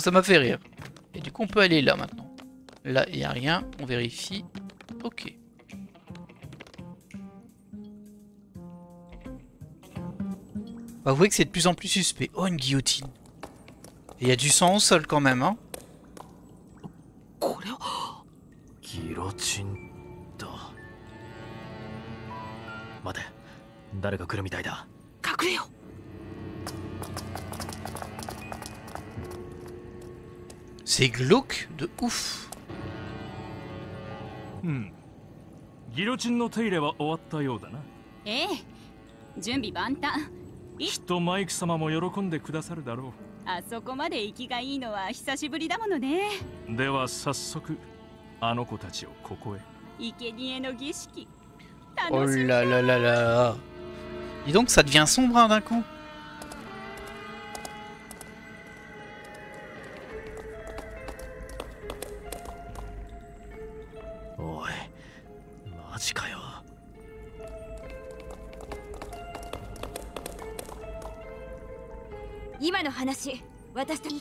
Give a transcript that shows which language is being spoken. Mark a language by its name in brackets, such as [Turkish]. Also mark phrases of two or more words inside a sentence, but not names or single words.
[French] Et du coup, on peut aller là maintenant. Là, il n'y a rien. On vérifie. Ok. Bah, vous voyez que c'est de plus en plus suspect. Oh, une guillotine. Et il y a du sang au sol quand même, hein. [Japanese] ギロチンだ。待て、誰か来るみたいだ。隠れよ。 [French] C'est glauque de ouf. [Japanese] ギロチンの手入れは終わったようだな。ええ、準備万端。きっとマイク様も喜んでくださるだろう。あそこまで生きがいいのは久しぶりだものね。では早速あの子たちをここへ。生贄の儀式。 [French] Oh là là là là. Dis donc, ça devient sombre hein, d'un coup. [Japanese] Oh, マジかよ。今の話、私と